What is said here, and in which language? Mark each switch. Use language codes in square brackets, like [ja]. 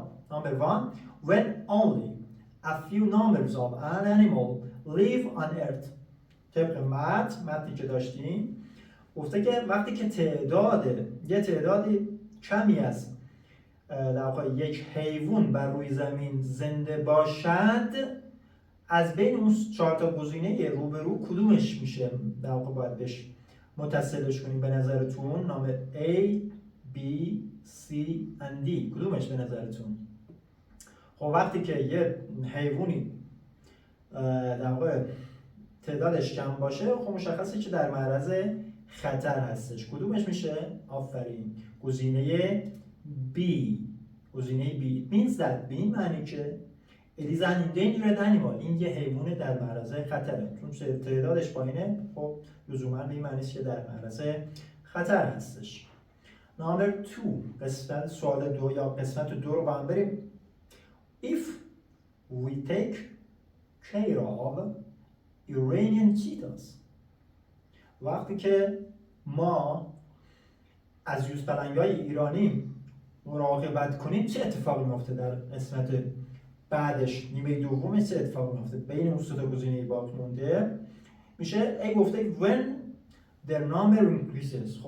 [en] Number one when only a few numbers of an animal live on earth. [fa] طبق متنی که داشتیم گفته که وقتی که تعدادی کمی از در واقع یک حیوان بر روی زمین زنده باشد از بین اون 4 تا گزینه روبرو کدومش میشه در واقع باید بهش متصلش کنیم به نظرتون؟ نام A, B, C and D کدومش به نظرتون؟ خب وقتی که یه حیوانی در واقع تعدادش کم باشه خب مشخصه که در معرض خطر هستش. کدومش میشه؟ آفرین گزینه B. [en] گزینه B means that [fa] به این معنی که [en] it is an endangered animal. [fa] این یه حیوان در معرض خطره. چون تعدادش پایینه خب لزوما به این معنی که در معرض خطر هستش. number 2 قسمت سوال 2 یا قسمت 2 رو با هم بریم. [en] if we take care of Iranian cheetahs [fa] وقتی که ما از یوزپلنگ‌های ایرانی مراقبت کنیم چه اتفاقی میفته؟ در قسمت بعدش نیمه دومش چه اتفاقی میفته؟ بین اون سه تا گزینه باقی مونده میشه ای گفته [en] when their number increases.